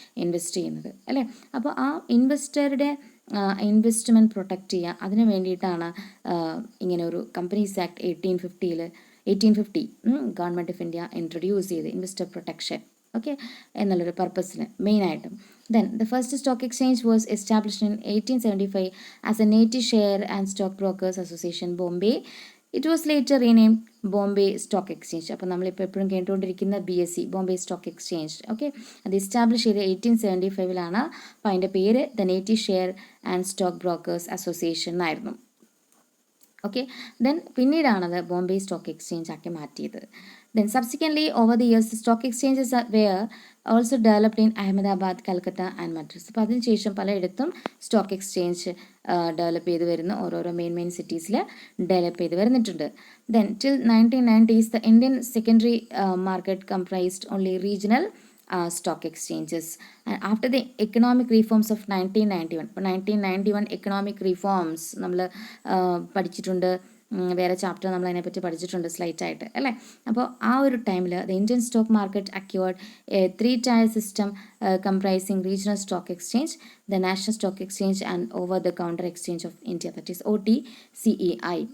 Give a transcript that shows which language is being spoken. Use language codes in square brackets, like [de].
[ml] Invest ചെയ്യുന്നത് അല്ലേ. അപ്പോൾ ആ ഇൻവെസ്റ്ററുടെ ഇൻവെസ്റ്റ്മെൻറ്റ് പ്രൊട്ടക്റ്റ് ചെയ്യുക, അതിന് വേണ്ടിയിട്ടാണ് ഇങ്ങനെ ഒരു companies act 1850 government of India introduce ചെയ്ത് ഇൻവെസ്റ്റർ പ്രൊട്ടക്ഷൻ ഓക്കെ എന്നുള്ളൊരു പർപ്പസിന് മെയിനായിട്ടും. [en] Then the first stock exchange was established in 1875 as a Native Share and Stock Brokers Association, Bombay. It was later renamed Bombay Stock Exchange. [ml] അപ്പോൾ നമ്മളിപ്പോൾ എപ്പോഴും കേട്ടുകൊണ്ടിരിക്കുന്ന BSE, Bombay stock exchange. Okay, അത് establish ചെയ്ത് 1875 അപ്പോൾ അതിൻ്റെ പേര് the native share and stock brokers association എന്നായിരുന്നു. Okay, then പിന്നീടാണത് Bombay stock exchange ആക്കി മാറ്റിയത്. [en] Then subsequently over the years the stock exchanges were also developed in Ahmedabad, Calcutta and Madras. [ml] അപ്പോൾ അതിനുശേഷം പലയിടത്തും സ്റ്റോക്ക് എക്സ്ചേഞ്ച് ഡെവലപ്പ് ചെയ്ത് വരുന്ന ഓരോരോ മെയിൻ സിറ്റീസിൽ ഡെവലപ്പ് ചെയ്ത് വരുന്നിട്ടുണ്ട്. [en] Then till 1990s the Indian secondary market comprised only regional stock exchanges. And after the economic reforms of 1991, [ml] അപ്പോൾ 1991 economic reforms നമ്മൾ പഠിച്ചിട്ടുണ്ട്, വേറെ ചാപ്റ്റർ നമ്മൾ അതിനെപ്പറ്റി പഠിച്ചിട്ടുണ്ട് സ്ലൈറ്റായിട്ട് അല്ലേ. അപ്പോൾ ആ ഒരു ടൈമിൽ [en] The Indian stock market acquired a 3-tier system comprising regional stock exchange, the national stock exchange and over the counter exchange of India, that is OTCEI.